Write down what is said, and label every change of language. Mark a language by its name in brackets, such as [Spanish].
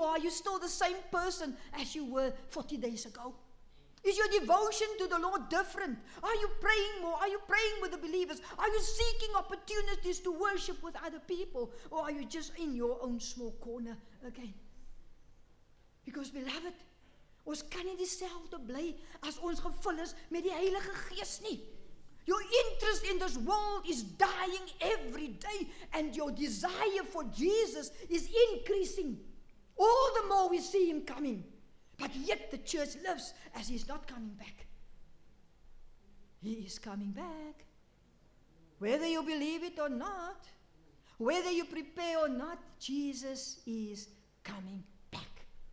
[English] Or are you still the same person as you were 40 days ago? Is your devotion to the Lord different? Are you praying more? Are you praying with the believers? Are you seeking opportunities to worship with other people? Or are you just in your own small corner again? Because, beloved, [Afrikaans] ons kan nie dieselfde bly as ons gevul is met die Heilige Gees nie. [English] Your interest in this world is dying every day, and your desire for Jesus is increasing. All the more we see Him coming. But yet the church lives as He's not coming back. He is coming back. Whether you believe it or not, whether you prepare or not, Jesus is coming back.